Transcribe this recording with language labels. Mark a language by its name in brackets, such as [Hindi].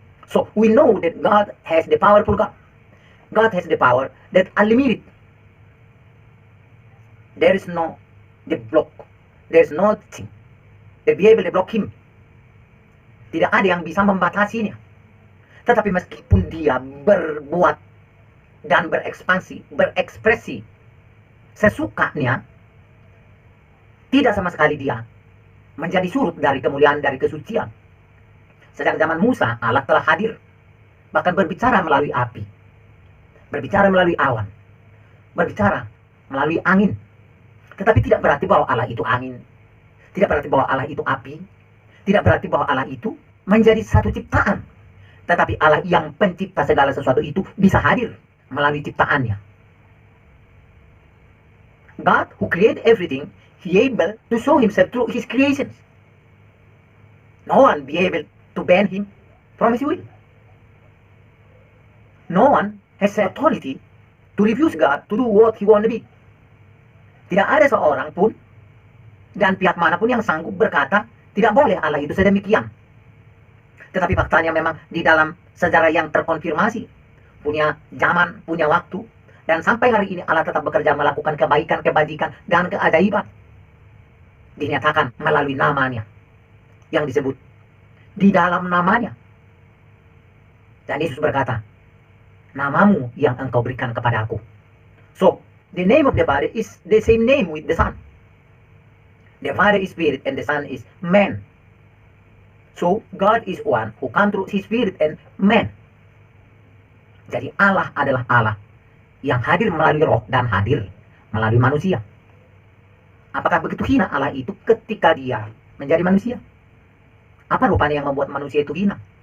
[English] So we know that God has the powerful God. God has the power that unlimited. There is no the block. There is nothing that be able to block Him. [Indonesian] Tidak ada yang bisa membatasinya. Tetapi meskipun Dia berbuat dan berekspansi, berekspresi sesukanya, tidak sama sekali Dia menjadi surut dari kemuliaan, dari kesucian. Sejak zaman Musa, Allah telah hadir, bahkan berbicara melalui api, berbicara melalui awan, berbicara melalui angin. Tetapi tidak berarti bahwa Allah itu angin, tidak berarti bahwa Allah itu api, tidak berarti bahwa Allah itu menjadi satu ciptaan. Tetapi Allah yang pencipta segala sesuatu itu bisa hadir melalui ciptaannya. [English] God who created everything, He able to show Himself through His creations. No one be able to ban Him from His will. No one has the authority to refuse God to do what He want to be. [Indonesian] Tidak ada seorang pun dan pihak manapun yang sanggup berkata tidak boleh Allah itu sedemikian. Tetapi faktanya memang di dalam sejarah yang terkonfirmasi, punya zaman, punya waktu, dan sampai hari ini Allah tetap bekerja melakukan kebaikan, kebajikan, dan keajaiban. Dinyatakan melalui namanya yang disebut di dalam namanya. Dan Yesus berkata, namamu yang engkau berikan kepada aku. [English] So, the name of the Father is the same name with the Son. The Father is Spirit and the Son is man. So, God is one who come through His Spirit and man. [Indonesian] Jadi Allah adalah Allah yang hadir melalui roh dan hadir melalui manusia. Apakah begitu hina Allah itu ketika dia menjadi manusia? Apa rupanya yang membuat manusia itu hina?